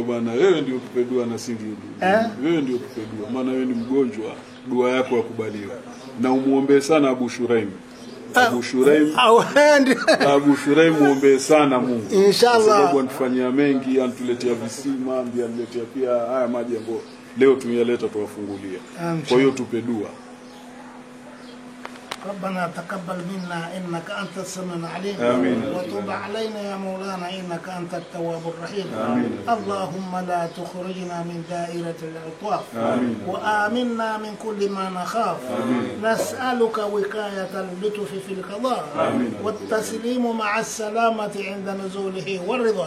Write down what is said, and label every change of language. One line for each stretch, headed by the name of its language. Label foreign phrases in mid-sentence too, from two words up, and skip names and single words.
Swahili: Bwana, wewe ndio kupedua na singi. Wewe ndio kupedua, maana wewe ni mgonjwa, dua yako yakubaliwa. Na umuombe sana Abu Shuraim. Abu Shuraim muombe sana Mungu. Inshallah. Sababu anatufanyia mengi, anatuletea visima, ndiye analetea pia haya maji ambayo leo tumeyaleta tuwafungulia. Kwa hiyo tupe dua.
Arabic: ربنا تقبل منا إنك أنت السميع العليم وتب علينا يا مولانا إنك أنت التواب الرحيم. اللهم لا تخرجنا من دائرة العطاف وآمنا من كل ما نخاف. نسألك وقاية اللطف في القضاء والتسليم مع السلامة عند نزوله والرضا.